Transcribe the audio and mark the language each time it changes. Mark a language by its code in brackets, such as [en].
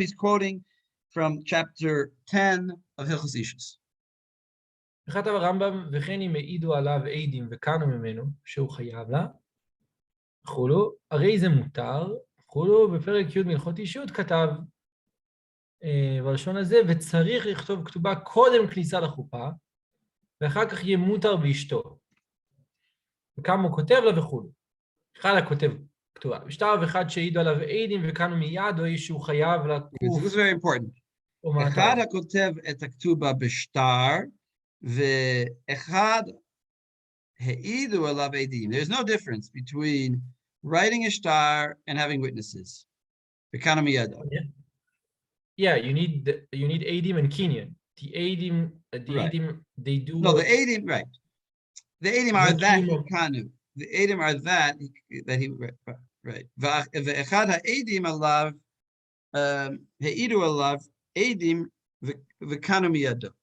[en] He's quoting from chapter 10 of Hilchos Ishus. [he] וכתב הרמב"ם, וכן אם העידו עליו עדים וקנו ממנו, שהוא חייב לה, וכולו, הרי זה מותר, וכולו, בפרק י' מהלכות אישות כתב, בלשון הזה, וצריך לכתוב כתובה קודם כניסה לחופה, ואחר כך יהיה מותר באשתו. וכמה הוא כותב לה וכולו. אחד הכותב כתובה. בשטר ואחד שהעידו עליו עדים וקנו מיד, או איש שהוא חייב לקוף. [en] This is very important. [he] אחד הכותב את הכתובה בשטר, ואחד העידו עליו עדים. [en] There's no difference between writing a shtar and having witnesses. [he] וקנו מיד. [en] Yeah, you need Eidim and Kinyan. the Eidim, Right. they do. No, the Eidim, right. The Eidim are The that [he] Kiyum. Hikanu. [en] The Eidim are that he right. [he] Ve'echad ha'Eidim alav he'idu alav Eidim v'kanu miyado.